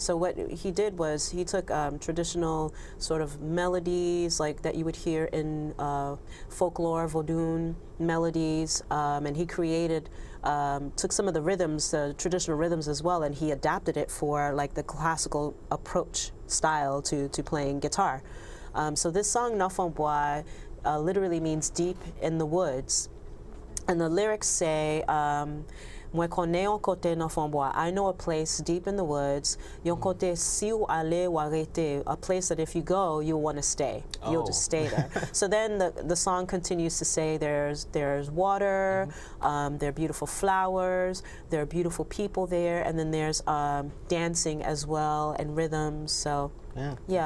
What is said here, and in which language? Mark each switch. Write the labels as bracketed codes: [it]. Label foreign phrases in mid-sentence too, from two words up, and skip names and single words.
[en] So what he did was he took traditional sort of melodies like that you would hear in folklore, Vodun melodies, and he created, took some of the rhythms, the traditional rhythms as well, and he adapted it for like the classical approach style to playing guitar. So this song, Nan Fon Bois, literally means deep in the woods. And the lyrics say, [ht] Mwen konnen yon kote nan fon bois. [en] I know a place deep in the woods. [ht] Yon kote si ou ale ou arete. [en] A place that if you go, you'll want to stay. You'll just stay there. So then the song continues to say there's water, there are beautiful flowers, there are beautiful people there, and then there's dancing as well and rhythms. So yeah,